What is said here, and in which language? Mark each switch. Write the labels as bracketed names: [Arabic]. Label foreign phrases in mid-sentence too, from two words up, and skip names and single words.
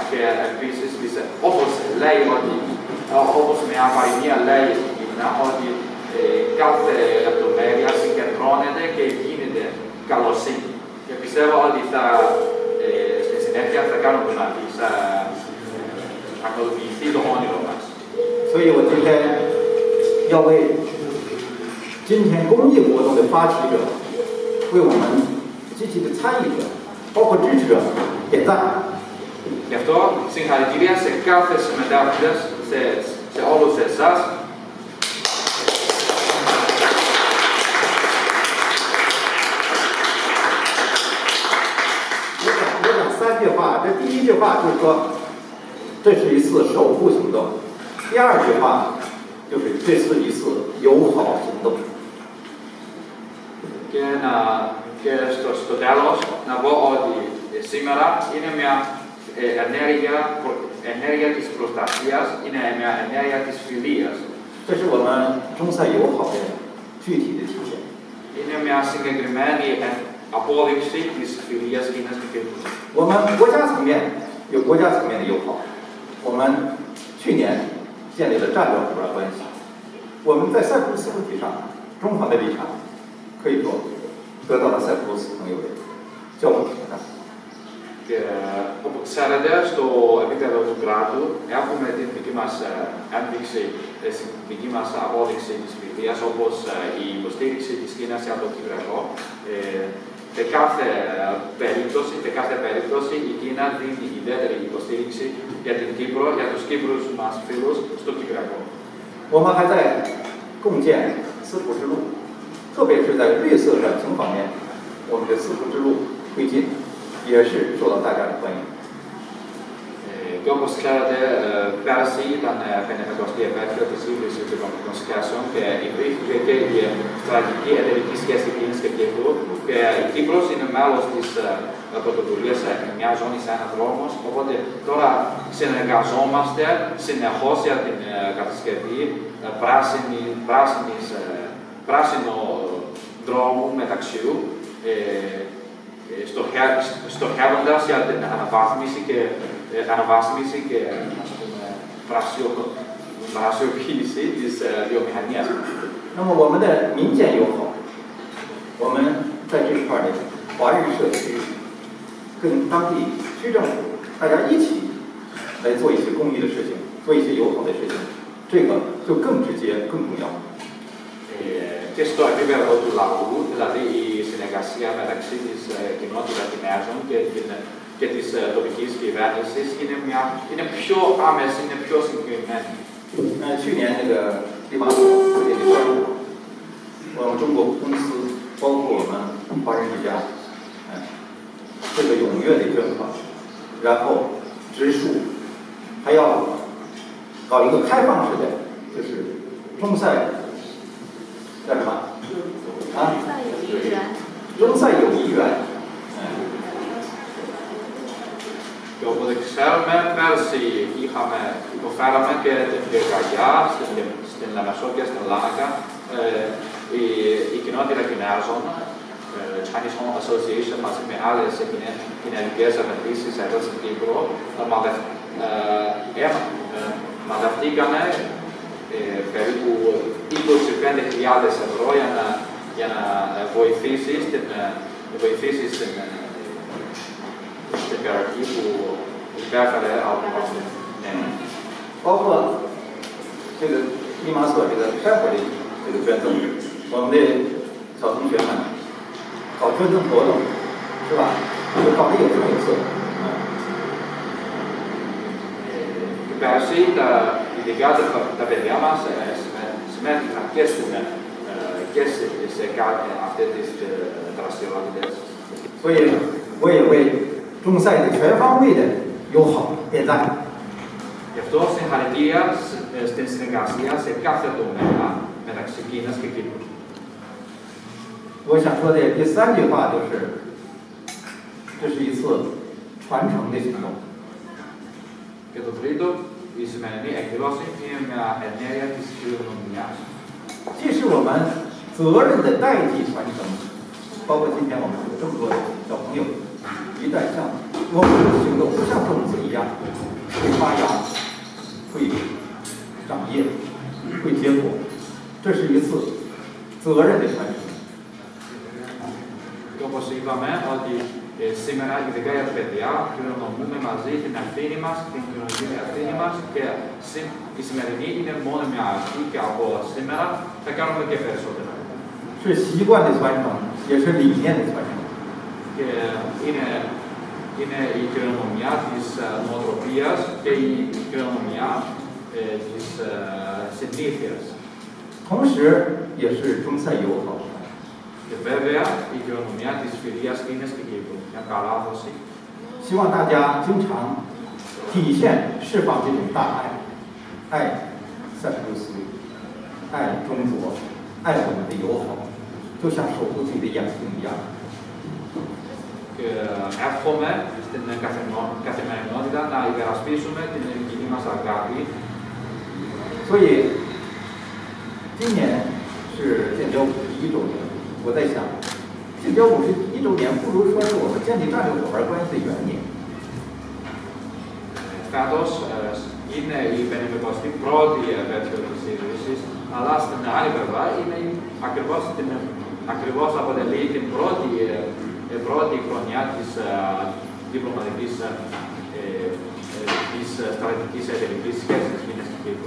[Greek] Και επίσης, όπως λέει ότι, όπως μια παροιμία λέει στην Κίνα, ότι κάθε λεπτομέρεια συγκεντρώνεται και γίνεται καλοσύνη. Και πιστεύω ότι στη συνέχεια θα κάνουμε να πραγματοποιηθεί το όνειρο μας. [Chinese] 所以我今天要为今天公益活动的发起者，为我们积极的参与者，包括支持者点赞。 [Greek] Γι' αυτό συγχαρητήρια σε κάθε συμμετέχοντα, σε όλους εσάς. [Chinese] 我讲3句话，这第1句话就是说，这是一次守护行动；第2句话就是这是一次友好行动。 [Greek] Και στο τέλος να πω ότι σήμερα είναι μια ενέργεια της προστασίας, είναι μια ενέργεια της φιλίας. [Chinese] 这是我们中塞友好的具体的体现。 [Greek] Είναι μια συγκεκριμένη απόδειξη της φιλίας Κίνας και Κύπρου. [Chinese] 我们国家层面有国家层面的友好，我们去年建立了战略伙伴关系。我们在塞浦路斯问题上，中方的立场可以说得到了塞浦路斯朋友的交往评价。 [Greek] Και όπως ξέρετε, στο επίπεδο του κράτου έχουμε την δική μας ένδειξη, την δική μας απόδειξη της φιλίας, όπως η υποστήριξη της Κίνας για το Κυπριακό. Σε κάθε περίπτωση η Κίνα δίνει ιδιαίτερη υποστήριξη για την Κύπρο, για τους Κύπρους μας φίλους στο Κυπριακό. [Chinese] 我们还在共建丝绸之路，特别是在绿色转型方面，我们的丝绸之路推进也是受到大家的欢迎。 [Greek] Και όπως ξέρετε, πέρσι ήταν 50η επέτειο της ίδρυσης των οικονομικών σχέσεων και υπήρχε και η στρατηγική εταιρική σχέση Κίνας και Κύπρου. Και η Κύπρος είναι μέλος της πρωτοβουλίας μια ζώνη σε έναν δρόμο. Οπότε τώρα συνεργαζόμαστε συνεχώς για την κατασκευή πράσινου δρόμου μεταξιού, στοχεύοντας για την αναβάθμιση και πρασιοποίηση της βιομηχανίας. [Chinese] 那么我们的民间友好，我们在这一块的华人社区，跟当地区政府大家一起来做一些公益的事情，做一些友好的事情，这个就更直接、更重要。 [Greek] Και στο επίπεδο του λαού, δηλαδή η συνεργασία μεταξύ της κοινότητας Κινέζων και της τοπικής κυβέρνησης είναι πιο άμεση, είναι πιο συγκεκριμένη. [Chinese] 去年那个立法所也宣布，我们中国公司，包括我们华人之家，这个踊跃的捐款，然后植树，还要搞一个开放式的，就是中塞。叫什么？啊？中塞友谊园。 [Greek] Και όπως ξέρουμε, πέρσι υποφέραμε και την πυρκαγιά στην Λεμεσό και στην Λάνακα. Η κοινότητα Κινέζων, Chinese Home Association, μαζί με άλλες κοινωνικές επενδύσεις εδώ στην Κύπρο, μαζευτήκανε περίπου 25.000 ευρώ για να βοηθήσει στην περιοχή που υπέφερε από το COVID. [Chinese] 包括这个立马所这个开火的这个捐赠，我们的小同学们搞捐赠活动，是吧？就搞得有声有色。 [Greek] Πέρσι ειδικά τα παιδιά μας συμμετείχαν και σε αυτές τις δραστηριότητες. [Chinese] 所以我也为中塞的全方位的友好点赞。 [Greek] Γι' αυτό συγχαρητήρια στην συνεργασία σε κάθε τομέα μεταξύ Κίνας και Κύπρου. [Chinese] 我想说的第3句话就是， 这是一次传承的行动。 [Greek] Και το τρίτο, η σημερινή εκδήλωση είναι μια ενέργεια της κληρονομιάς. [Chinese] 既是我们责任的代际传承，包括今天我们有这么多小朋友一代像我们的行动，就像种子一样，会发芽，会长叶，会结果。这是一次责任的传承。 [Greek] Και όπως είπαμε, ότι σήμερα, ειδικά για τα παιδιά, κληρονομούμε μαζί την ευθύνη μας, την κοινωνική ευθύνη μας και η σημερινή είναι μόνο μια αρχή και από σήμερα θα κάνουμε και περισσότερα. [Chinese] 是习惯的传承，也是理念的传承。 [Greek] Και είναι η κληρονομιά της νοοτροπίας και η κληρονομιά της συνήθειας. [Chinese] 同时，也是中塞友好。 [Greek] Και βέβαια η κληρονομιά της φιλίας Κίνας και Κύπρου, μια παράδοση. [Chinese] 希望大家经常体现、释放这种大爱，爱塞浦路斯，爱中国，爱我们的友好，就像守护自己的眼睛一样。 [Greek] Και εύχομαι στην καθημερινότητα να υπερασπίσουμε την κοινή μας αγάπη. [Chinese] 所以，今年是建交51周年。我在想，建交51周年，不如说是我们建立战略伙伴关系的元年。 [Greek] Φέτος είναι η 51η επέτειο της ίδρυσης, αλλά στην άλλη πλευρά είναι ακριβώς αποτελεί την πρώτη χρονιά της διπλωματικής της στρατηγικής εταιρικής σχέσης της Κίνας και Κύπρου.